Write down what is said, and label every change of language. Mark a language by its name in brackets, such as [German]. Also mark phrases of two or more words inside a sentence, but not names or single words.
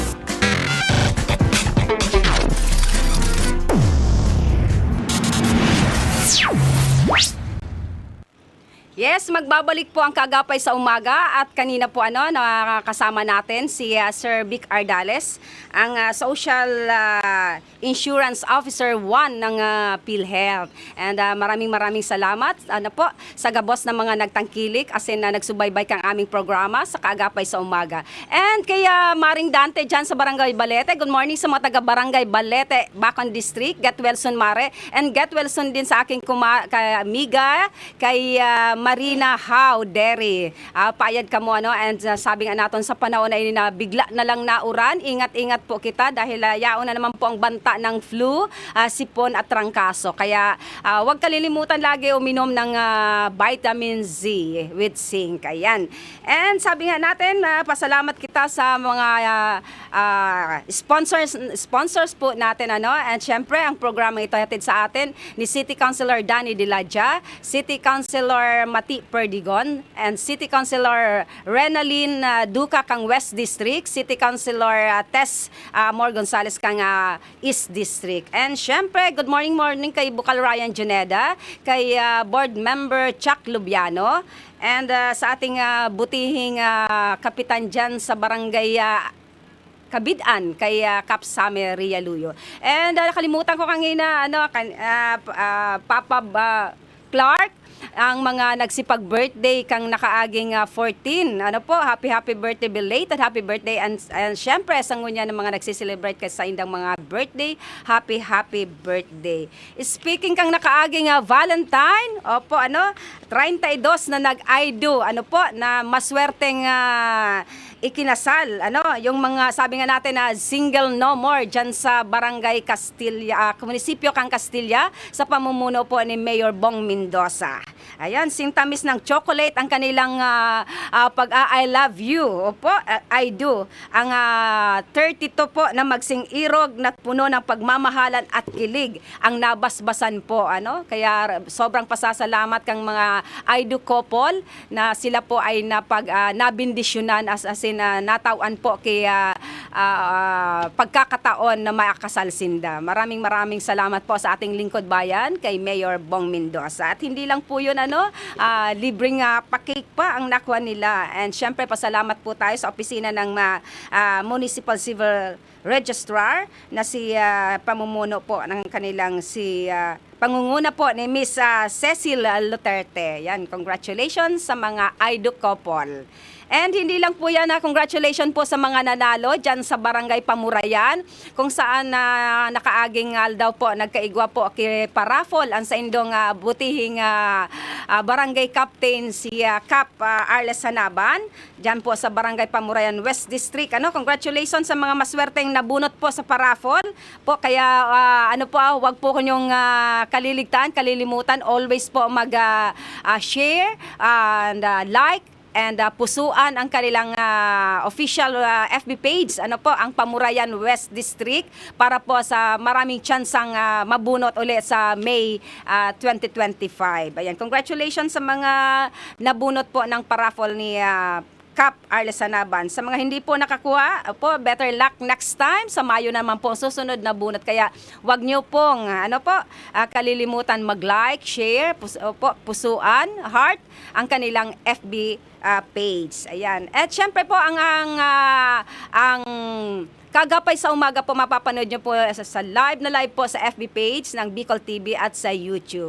[Filipino] Yes, magbabalik po ang Kaagapay sa Umaga at kanina po nakakasama natin si Sir Vic Ardales, ang Social Insurance Officer 1 ng PhilHealth. And maraming salamat po sa gabos ng mga nagtangkilik as in nagsubaybay kang aming programa sa Kaagapay sa Umaga. And kaya Maring Dante dyan sa Barangay Balete, [English] good morning [Filipino] sa mga taga Barangay Balete, Bacon District, [English] get well soon [Filipino] Mare, and [English] get well soon [Filipino] din sa aking amiga, kay Marina How Derry. [Bikol] Payad ka mo and sabi nga natin sa panahon ay na bigla na lang nauran. Ingat-ingat po kita dahil yaon na naman po ang banta ng flu, sipon at trangkaso. [Filipino] Kaya huwag kalilimutan lagi uminom ng [English] vitamin Z with zinc. [Filipino] Ayan. And sabi nga natin, pasalamat kita sa mga sponsors po natin and syempre ang programa ito hatid sa atin ni City Councilor Danny Diladja, City Councilor Mati Perdigon, and City Councilor Renalyn Duca kang West District, City Councilor Tess Mor Gonzales kang East District. And syempre, [English] good morning [Filipino] kay Bukal Ryan Juneda, kay Board Member Chuck Lubiano, and sa ating butihing kapitan dyan sa Barangay Kabidaan kay Kap Same Rialuyo. And nakalimutan ko kanina Papa Clark, ang mga nagsipag-birthday kang nakaaging 14. [English] Happy birthday belated, happy birthday. [Bikol] And syempre, sa ngunya ng mga nagsiselebrate ka sa indang mga birthday, happy birthday. Speaking kang nakaaging Valentine, 32 na nag- [English] I do, [Filipino] na maswerteng ikinasal, yung mga sabi nga natin na [English] single no more [Filipino] dyan sa Barangay Castilla, munisipyo kang Castilla, sa pamumuno po ni Mayor Bong Mendoza. Ayan, sintamis ng chocolate ang kanilang [English] I love you, I do. [Filipino] Ang 32 po na magsing irog na puno ng pagmamahalan at kilig ang nabasbasan po, Kaya sobrang pasasalamat kang mga [English] I do couple [Filipino] na sila po ay nabindisyonan as in natawan po kay pagkakataon na makakasal sinda. Maraming salamat po sa ating lingkod bayan kay Mayor Bong Mendoza. At hindi lang po yun, libreng pa-cake pa ang nakuha nila. And syempre, pasalamat po tayo sa opisina ng Municipal Civil Registrar na si pamumuno po ng kanilang pangunguna po ni Miss Cecil Luterte. Yan, congratulations sa mga [English] IDO couple. [Filipino] And hindi lang po yan, [Bikol] congratulations po sa mga nanalo dyan sa Barangay Pamurayan, kung saan nakaaging daw po, nagkaigwa po kay Parafol ang sa indong butihing Barangay Captain si Cap Arles Hanaban, dyan po sa Barangay Pamurayan West District. [Filipino] Congratulations sa mga maswerteng nabunot po sa Parafol po. Kaya wag po kanyong kalilimutan, always po mag- [English] share and like [Filipino] and pusuan ang kanilang [English] official FB page, [Filipino] ang Pamurayan West District, para po sa maraming tsansang mabunot ulit sa May 2025. Ayan, congratulations sa mga nabunot po ng paraffol ni Cap Arles Hanaban. Sa mga hindi po nakakuha, [English] better luck next time. [Filipino] Sa Mayo naman po susunod na bunot. Kaya wag nyo pong kalilimutan mag-like, share, pusuan, heart ang kanilang [English] FB page. [Filipino] Ayan. At syempre po ang Kaagapay sa Umaga po, mapapanood nyo po sa live po sa FB page ng Bicol TV at sa YouTube.